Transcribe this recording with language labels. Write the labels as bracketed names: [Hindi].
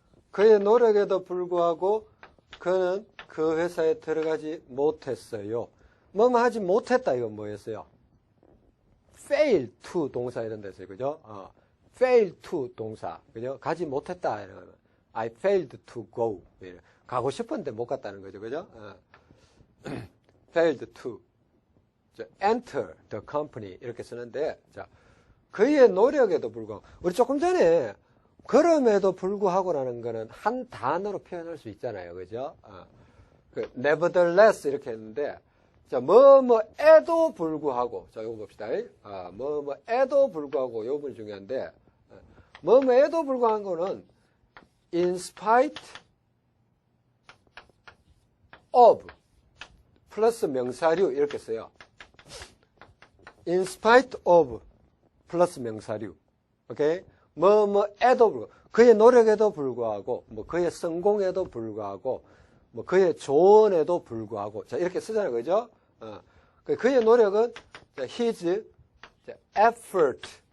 [Korean] 그의 노력에도 불구하고 그는 그 회사에 들어가지 못했어요. 뭐뭐 하지 못했다 이건 뭐였어요? fail to 동사 이런 데서 그죠? fail to 동사 그죠? 가지 못했다 이러면 [English] I failed to go. [Korean] 가고 싶은데 못 갔다는 거죠. 그죠? [English] failed to enter the company [Korean] 이렇게 쓰는데 자, 그의 노력에도 불구하고 우리 조금 전에 그럼에도 불구하고라는 거는 한 단어로 표현할 수 있잖아요. 그죠? nevertheless 이렇게 했는데 자, 뭐뭐에도 불구하고 자, 이거 봅시다. 뭐뭐에도 불구하고 이 부분이 중요한데 뭐뭐에도 불구한 거는 in spite of 플러스 명사류 이렇게 써요. in spite of 플러스 명사류. 오케이? 뭐뭐에도 불구하고 그의 노력에도 불구하고 뭐 그의 성공에도 불구하고 뭐 그의 조언에도 불구하고 자 이렇게 쓰잖아요. 그죠? 그의 노력은 [English] his effort